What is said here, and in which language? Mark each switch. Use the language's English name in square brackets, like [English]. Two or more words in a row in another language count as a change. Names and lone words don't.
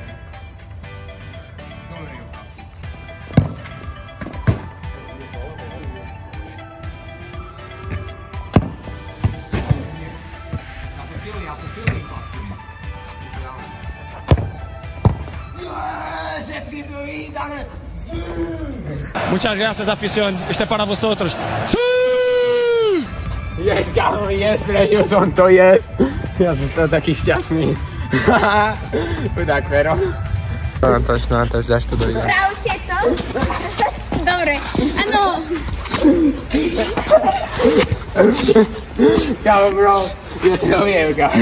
[Slovak] Dobre, chlapci. Ja som silný chlapci. Všetky sú vydané. [Spanish] Muchas gracias, afición. Este para vosotros. [English] Yes, [Slovak] kámo, yes, prežil som to, yes. Ja som to taký šťastný. Tak, Fero. Natáč, dáš to do videa. Spravte to. Dobre, áno. Kámo, bro, ja to viem, kámo.